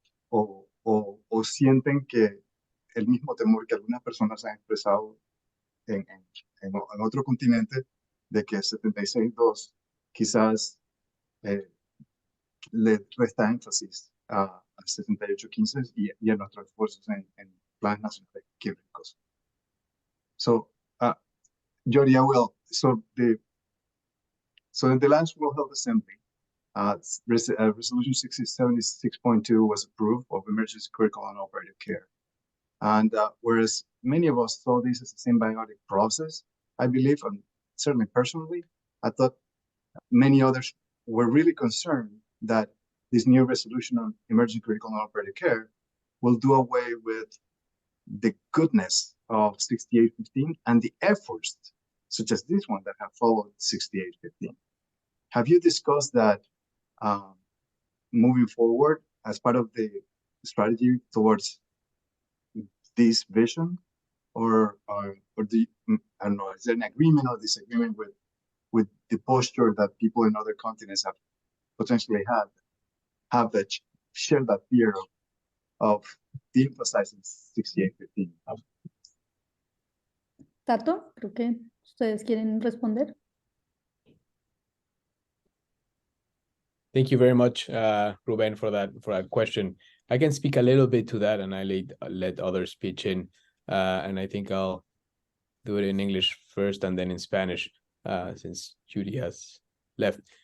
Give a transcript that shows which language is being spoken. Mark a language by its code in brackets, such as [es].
[es] o sienten que el mismo temor que algunas personas han expresado en otro continente, de que 76.2 quizás le resta énfasis a 68.15 y a nuestros esfuerzos en planes nacionales quirúrgicos. [en] So, Georgia, so in the last World Health Assembly, Resolution 76.2 was approved of emergency critical and operative care. And whereas many of us saw this as a symbiotic process, I believe, and certainly personally, I thought many others were really concerned that this new resolution on emergency critical and operative care will do away with the goodness of 68.15 and the efforts, such as this one, that have followed 68.15. Have you discussed that moving forward as part of the strategy towards this vision, or I don't know, is there an agreement or disagreement with the posture that people in other continents have potentially have that share that fear of de-emphasizing 68.15? [es] Tato, creo que ustedes quieren responder. [en] Thank you very much, Ruben, for that question. I can speak a little bit to that, and I let others pitch in. And I think I'll do it in English first and then in Spanish, since Judy has left.